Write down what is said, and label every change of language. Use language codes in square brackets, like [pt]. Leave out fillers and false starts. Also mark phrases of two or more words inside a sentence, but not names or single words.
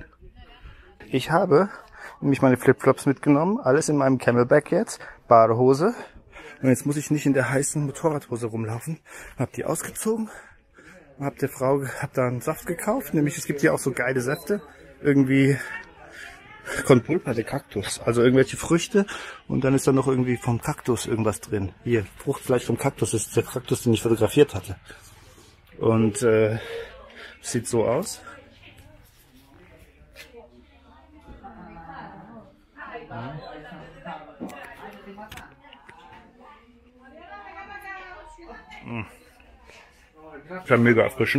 [de] Ich habe nämlich meine Flipflops mitgenommen, alles in meinem Camelback jetzt, Badehose. Und jetzt muss ich nicht in der heißen Motorradhose rumlaufen. Hab die ausgezogen, hab da einen Saft gekauft, nämlich es gibt hier auch so geile Säfte. Irgendwie [es] con pulpa de [de] Kaktus, also irgendwelche Früchte und dann ist da noch irgendwie vom Kaktus irgendwas drin. Hier, Fruchtfleisch vom Kaktus, das ist der Kaktus, den ich fotografiert hatte. Und sieht so aus. Das ist ja mega erfrischend.